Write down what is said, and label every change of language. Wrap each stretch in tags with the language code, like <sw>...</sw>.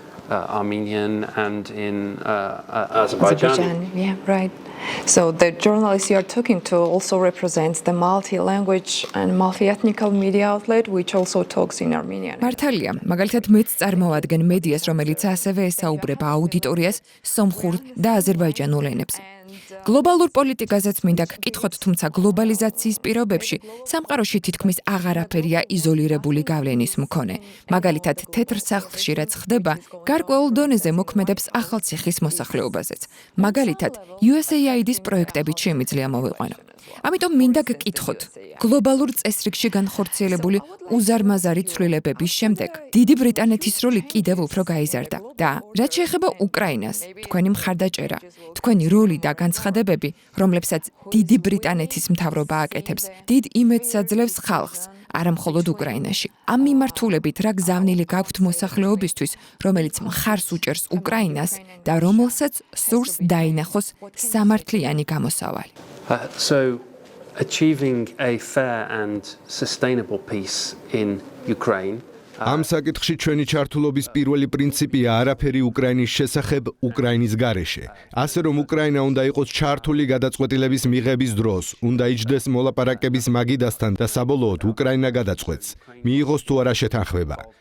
<en>Armenian and in Azerbaijan. Yeah, right. So the journalist you are talking to also represents the multi-language and multi-ethnical media outlet which also talks in Armenian.</en> <ka>მართალია, მაგალითად მეც წარმოვადგენ მედიას, რომელიც ასევე ესაუბრება აუდიტორიას სომხურ და აზერბაიჯანულ ენებს. გლობალურ პოლიტიკაზეც მინდა გკითხოთ, თუმცა გლობალიზაციის პირობებში სამყაროში თითქმის აღარაფერია იზოლირებული გავლენის მქონე. მაგალითად, თეთრ სახლში რაც ხდება, გარკვეულ დონეზე მოქმედებს ახალციხის მოსახლეობაზეც. მაგალითად, USAID-ის პროექტებით შემიძლია მოვიყვანო. ამიტომ მინდა გკითხოთ, გლობალურ წესრიგში განხორციელებული უზარმაზარი ცვლილებების შემდეგ დიდი ბრიტანეთის როლი კიდევ უფრო გაიზარდა და რაც შეეხება უკრაინას, თქვენი მხარდაჭერა, თქვენი როლი და განცხადებები, რომლებსაც დიდი ბრიტანეთის მთავრობა აკეთებს, დიდ იმედს აძლევს ხალხს, არა მხოლოდ უკრაინაში. ამ მიმართულებით რა გზავნილი გაქვთ მოსახლეობისთვის, რომელიც მხარს უჭერს უკრაინას და რომელსაც სურს დაინახოს სამართლიანი გამოსავალი.</ka> <en>So achieving a fair and sustainable peace in Ukraine.</en> <ka>ამ საკითხში ჩვენი ჩართულობის პირველი პრინციპია არაფერი უკრაინის შესახებ უკრაინის გარეშე. ასე რომ უკრაინა უნდა იყოს ჩართული გადაწყვეტილების მიღების დროს, უნდა იჯდეს მოლაპარაკების მაგიდასთან და საბოლოოდ უკრაინა გადაწყვეტს, მიიღოს თუ არა შეთანხმება.</ka>